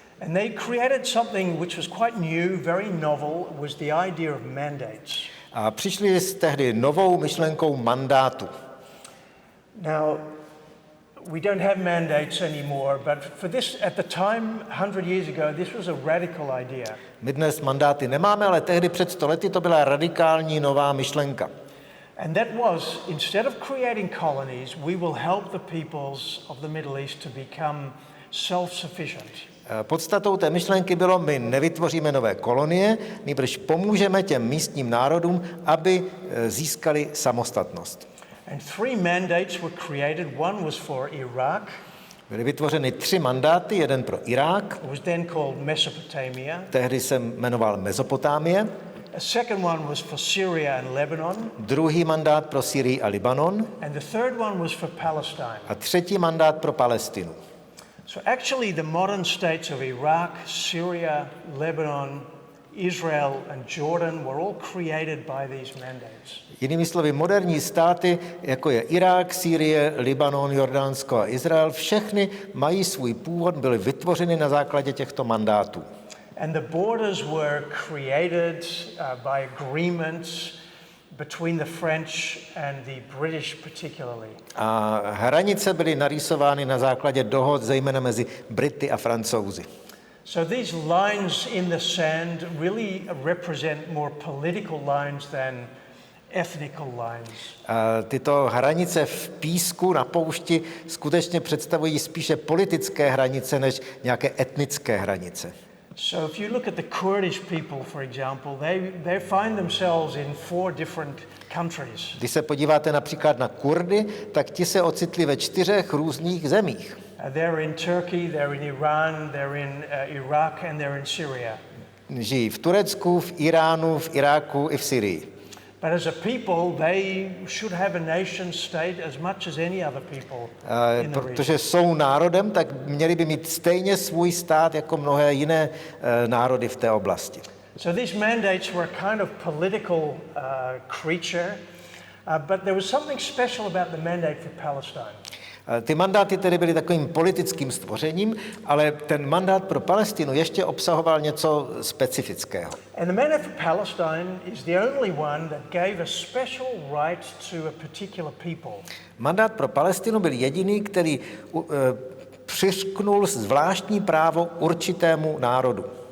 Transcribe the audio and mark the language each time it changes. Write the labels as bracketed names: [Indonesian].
[English] And they created something which was quite new, very novel, was the idea of mandates. [Czech] A přišli s tehdy novou myšlenkou mandátu. [English] Now, we don't have mandates anymore, but for this, at the time, 100 years ago, this was a radical idea. [Czech] My dnes mandáty nemáme, ale tehdy před 100 lety to byla radikální nová myšlenka. [English] And that was, instead of creating colonies, we will help the peoples of the Middle East to become self-sufficient. [Czech] Podstatou té myšlenky bylo, my nevytvoříme nové kolonie, nýbrž pomůžeme těm místním národům, aby získali samostatnost. [English] And three mandates were created. One was for Iraq. [Czech] Byly vytvořeny 3 mandáty, jeden pro Irák, [English] It was then called Mesopotamia. [Czech] tehdy se jmenoval Mezopotámie, [English] A second one was for Syria and Lebanon. [Czech] druhý mandát pro Syrii a Libanon [English] And the third one was for Palestine. [Czech] a třetí mandát pro Palestinu. [English] So actually the modern states of Iraq, Syria, Lebanon, Israel and Jordan were all created by these mandates. [Czech] Jinými slovy, moderní státy, jako je Irák, Sýrie, Libanon, Jordánsko a Izrael, všechny mají svůj původ, byly vytvořeny na základě těchto mandátů. [English] And the borders were created by agreements between the French and the British particularly. [Czech] A hranice byly narýsovány na základě dohod, zejména mezi Brity a Francouzi. [English] So these lines in the sand really represent more political lines than ethnical lines. [Czech] Tyto hranice v písku na poušti skutečně představují spíše politické hranice než nějaké etnické hranice. [English] So if you look at the Kurdish people, for example, they find themselves in 4 different countries. [Czech] Když se podíváte například na Kurdy, tak ti se ocitli ve 4 různých zemích. [English] They're in Turkey, they're in Iran, they're in Iraq and they're in Syria. [Czech] Žijí v Turecku, v Iránu, v Iráku i v Syrii. [English] But as a people, they should have a nation state as much as any other people in the region. [Czech] Protože jsou národem, tak měli by mít stejně svůj stát jako mnohé jiné národy v té oblasti. [English] So these mandates were a kind of political creature, but there was something special about the mandate for Palestine. [Czech] Ty mandáty tedy byly takovým politickým stvořením, ale ten mandát pro Palestinu ještě obsahoval něco specifického. [English] And the mandate for Palestine is the only one that gave a special right to a particular people. [Czech] Mandát pro Palestinu byl jediný, který přiřknul zvláštní právo určitému národu.